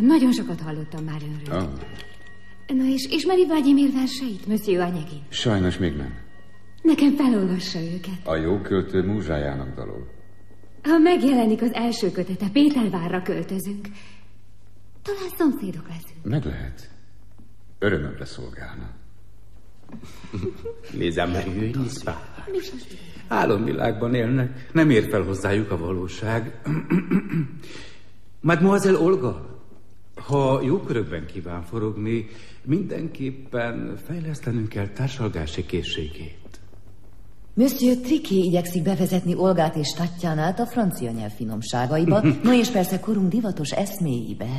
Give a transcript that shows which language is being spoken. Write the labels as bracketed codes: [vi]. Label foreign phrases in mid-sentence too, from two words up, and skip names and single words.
[hu] Nagyon sokat hallottam már önről. Na és ismeri Vladimir verseit, Monsieur Anyagin? Sajnos még nem. Nekem felolvassa őket. A jó költő múzsájának dalol. Ha megjelenik az első kötete, Pétervárra költözünk. Talán szomszédok leszünk. Meg lehet. Örömömre szolgálna. [fr] Les Américains n'hisent pas. [hu] Álomvilágban élnek, nem ér fel hozzájuk a valóság. Mademoiselle Olga, ha jó körökben kíván forogni, mindenképpen fejlesztenünk kell társalgási készségét. Monsieur Triquet igyekszik bevezetni Olgát és Tatjánát a francia nyelv finomságaiba, no és persze korunk divatos eszméibe.